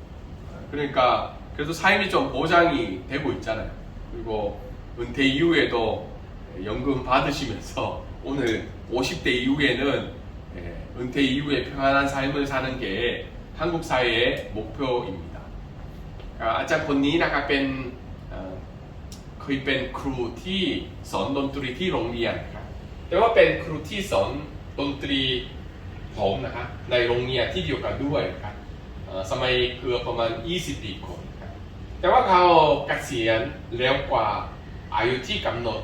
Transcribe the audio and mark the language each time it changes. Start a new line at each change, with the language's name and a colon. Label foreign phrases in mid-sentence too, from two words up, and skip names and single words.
Korean: 그러니까 그래도 삶이 좀 보장이 되고 있잖아요. 그리고 은퇴 이후에도 연금 받으시면서 오늘 50대 이후에는 은퇴 이후에 평안한 삶을 사는 게 한국 사회의 목표입니다.
Thai: อาจารย์คนนี้นะครับเคยเป็นครูที่สอนดนตรีที่โรงเรียนครับแต่ว่าเป็นครูที่สอนดนตรีผมนะครับในโรงเรียนที่เดียว กันด้วยครับสมัยเกือบประมาณ20 ปีก่อนครับแต่ว่าเขาเกษียณเร็วกว่าอายุที่กำหนด